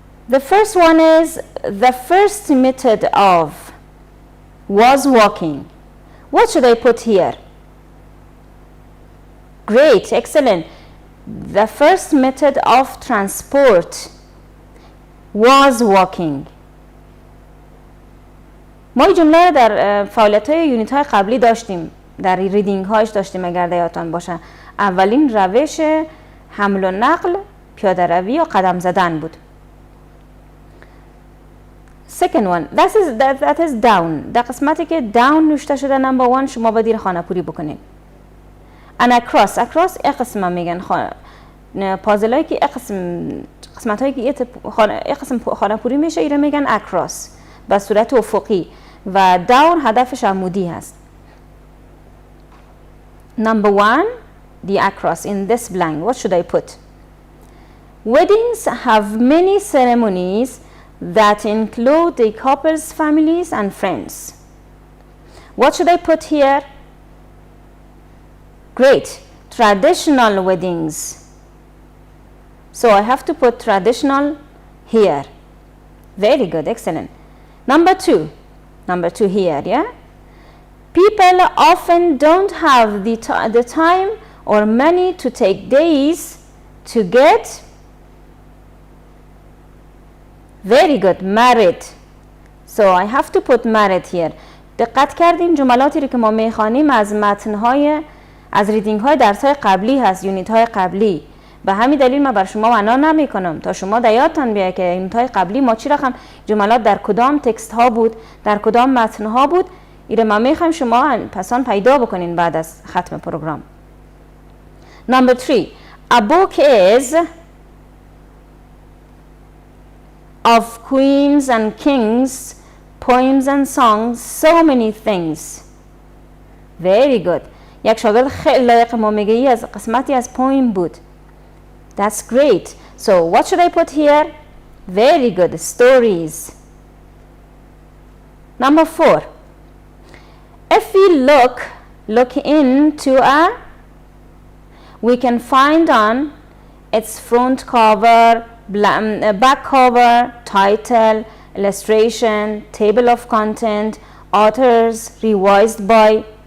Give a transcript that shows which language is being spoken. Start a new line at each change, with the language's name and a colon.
English: The first one is the first method of was walking. What should I put here? Great, excellent. The first method of transport was walking.
Persian: ما این جمله در فعالیت های یونیت های قبلی داشتیم، در ریدینگ هایش داشتیم اگر یادتان باشه. اولین روش حمل و نقل پیاده روی یا قدم زدن بود.
English: Second one, that is down.
Persian: در قسمتی که down نوشته شده
English: number 1
Persian: شما باید این خانه پوری بکنید.
English: And across
Persian: این قسم میگن پازل هایی که قسمت هایی که این قسم خانه پوری میشه این میگن across به صورت افقی و down هدفش عمودی هست.
English: Number 1, the across in this blank. What should I put? Weddings have many ceremonies that include the couple's families and friends. What should I put here? Great, traditional weddings. So I have to put traditional here. Very good, excellent. Number 2 here, yeah? People often don't have the time or money to take days to get Very good. Married. So I have to put married here.
Persian: دقت کردین جملاتی رو که ما میخوانیم از متن‌های از ریدینگ های درس های قبلی هست، یونیت های قبلی. به همین دلیل من بر شما معنا نمی کنم تا شما در یادتان بیاید که یونیت های قبلی ما چی رقم جملات در کدام تکست ها بود، در کدام متن ها بود. ایره ما میخوایم شما پسان پیدا بکنین بعد از ختم پروگرام.
English: Number 3. A book is of queens and kings, poems and songs, so many things. Very good.
Persian: یک شاگرد خیلی لایق ما میگه ای از قسمتی از پویم بود.
English: That's great. So what should I put here? Very good. Stories. Number 4. If we look into we can find on its front cover, back cover, title, illustration, table of content, authors, revised by.